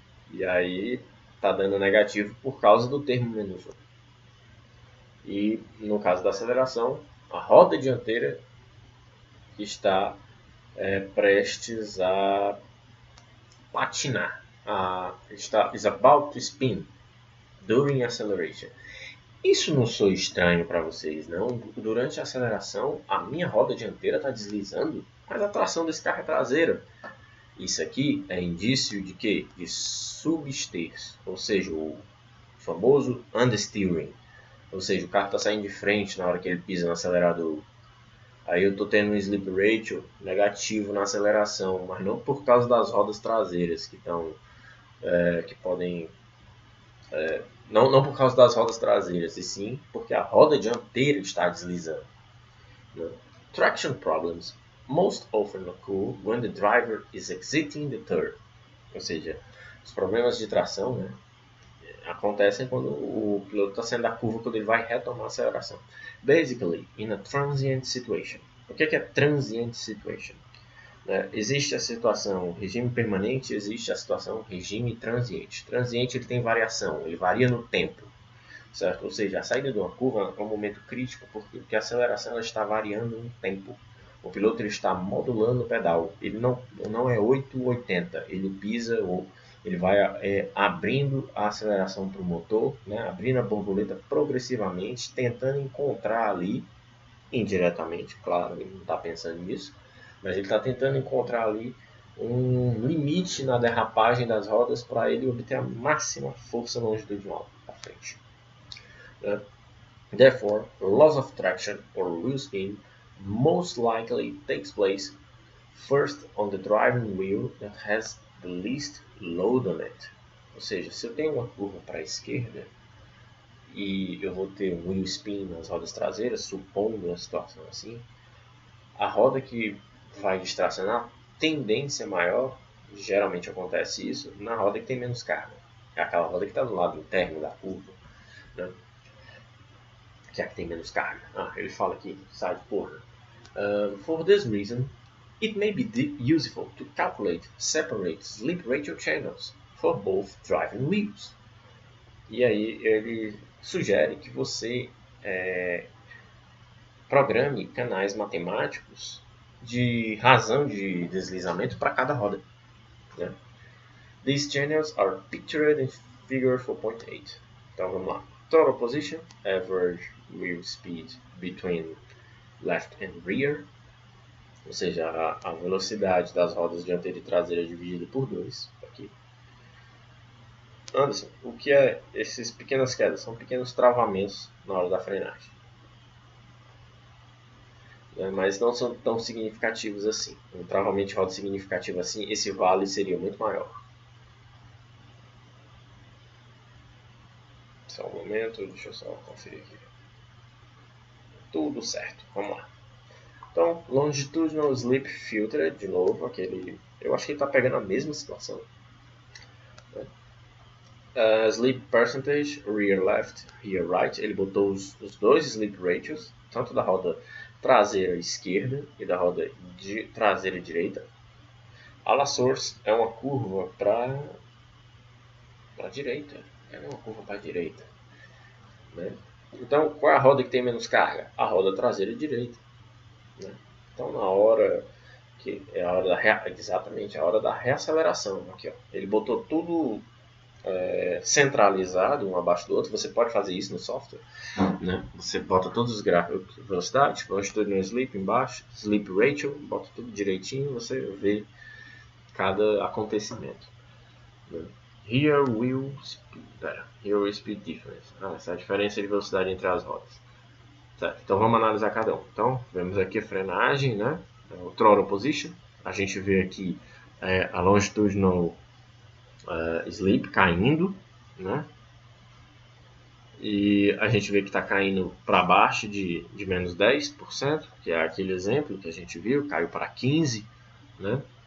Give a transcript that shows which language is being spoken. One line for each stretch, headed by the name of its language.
Portuguese: E aí está dando negativo por causa do termo menos 1. E no caso da aceleração, a roda dianteira está prestes a patinar.
English: Is about to spin during acceleration.
Portuguese: Isso não sou estranho para vocês, não? Durante a aceleração, a minha roda dianteira está deslizando, mas a tração desse carro é traseira. Isso aqui é indício de quê? De substerço, ou seja, o famoso understeering. Ou seja, o carro está saindo de frente na hora que ele pisa no acelerador. Aí eu estou tendo um sleep ratio negativo na aceleração, mas não por causa das rodas traseiras que podem não por causa das rodas traseiras, e sim porque a roda dianteira está deslizando, né?
English: Traction problems most often occur when the driver is exiting the turn,
Portuguese: ou seja, os problemas de tração, né, acontecem quando o piloto está saindo da curva, quando ele vai retomar a aceleração.
English: Basically, in a transient situation.
Portuguese: O que é transient situation? Existe a situação regime permanente, existe a situação regime transiente. Transiente ele tem variação, ele varia no tempo, certo? Ou seja, a saída de uma curva é um momento crítico porque a aceleração ela está variando no tempo. O piloto ele está modulando o pedal, ele não é 880, ele pisa ou ele vai abrindo a aceleração para o motor, né? Abrindo a borboleta progressivamente, tentando encontrar ali, indiretamente, claro, ele não está pensando nisso, mas ele está tentando encontrar ali um limite na derrapagem das rodas para ele obter a máxima força longitudinal à frente.
English: Therefore, loss of traction or wheel spin most likely takes place first on the driving wheel that has the least load on it.
Portuguese: Ou seja, se eu tenho uma curva para a esquerda e eu vou ter um wheel spin nas rodas traseiras, supondo uma situação assim, a roda que vai distracionar, tendência maior, geralmente acontece isso na roda que tem menos carga. É aquela roda que está do lado interno da curva, né? Que é a que tem menos carga. Ele fala aqui, side corner.
English: For this reason, it may be useful to calculate separate slip ratio channels for both driving wheels.
Portuguese: E aí ele sugere que você programe canais matemáticos de razão de deslizamento para cada roda, né?
English: These channels are pictured in figure 4.8.
Portuguese: Então vamos lá.
English: Total position, average wheel speed between left and rear,
Portuguese: ou seja, a velocidade das rodas dianteira e traseira dividida por 2. Aqui. Anderson, o que é essas pequenas quedas? São pequenos travamentos na hora da frenagem, mas não são tão significativos assim. Um travamento de roda significativo assim, esse vale seria muito maior. Só um momento, deixa eu só conferir aqui. Tudo certo, vamos lá. Então, longitudinal slip filter, de novo, aquele. Eu acho que ele está pegando a mesma situação.
English: Slip percentage, rear left, rear right.
Portuguese: Ele botou os dois slip ratios, tanto da roda traseira esquerda e da roda traseira direita. A la source é uma curva para a direita. É uma curva para a direita, né? Então, qual é a roda que tem menos carga? A roda traseira direita, né? Então, na hora que é a hora exatamente a hora da reaceleração, aqui, ó, ele botou tudo centralizado um abaixo do outro. Você pode fazer isso no software, né? Você bota todos os gráficos, velocidade, longitude no slip embaixo, slip ratio, bota tudo direitinho, você vê cada acontecimento, né?
English: Rear wheel speed difference.
Portuguese: Essa é a diferença de velocidade entre as rodas. Certo, então vamos analisar cada um. Então, vemos aqui a frenagem, né? O throttle position. A gente vê aqui a longitudinal slip caindo, né? E a gente vê que está caindo para baixo de menos 10%, que é aquele exemplo que a gente viu, caiu para 15%, né?